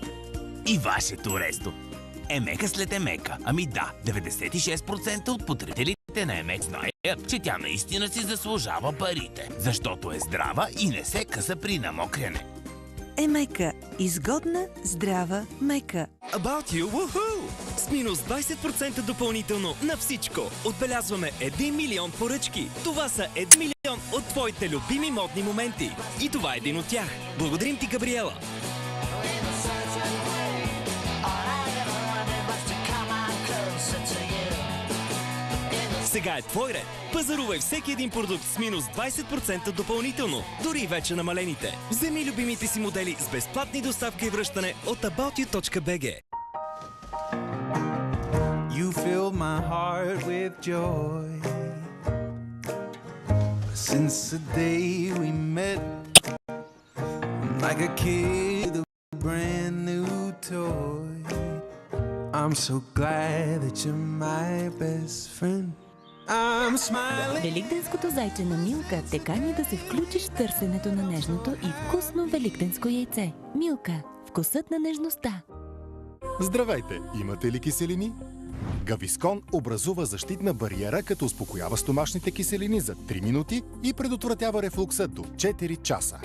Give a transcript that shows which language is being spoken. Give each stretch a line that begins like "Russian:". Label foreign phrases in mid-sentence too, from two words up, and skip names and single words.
Bulgarian: И вашето ресто. Емека след Емека. Ами да, 96% от потребителите на Емек знаят, че тя наистина си заслужава парите. Защото е здрава и не се къса при намокряне. Емека. Изгодна, здрава, мека.
English: About You, woohoo!
Bulgarian: С минус 20% допълнително на всичко. Отбелязваме 1 милион поръчки. Това са 1 милион от твоите любими модни моменти. И това е един от тях. Благодарим ти, Габриела. Сега е твой ред. Пазарувай всеки един продукт с минус 20% допълнително. Дори вече намалените. Вземи любимите си модели с безплатни доставка и връщане от aboutyou.bg.
English: You fill my heart with joy. Since the day we met, like a kid with a brand new toy. I'm so glad that you're my best friend. I'm smiling.
Bulgarian: Великденското зайче на Милка те кани да се включиш в търсенето на нежното и вкусно великденско яйце. Милка. Вкусът на нежността. Здравейте! Имате ли киселини? Гавискон образува защитна бариера, като успокоява стомашните киселини за 3 минути и предотвратява рефлукса до 4 часа.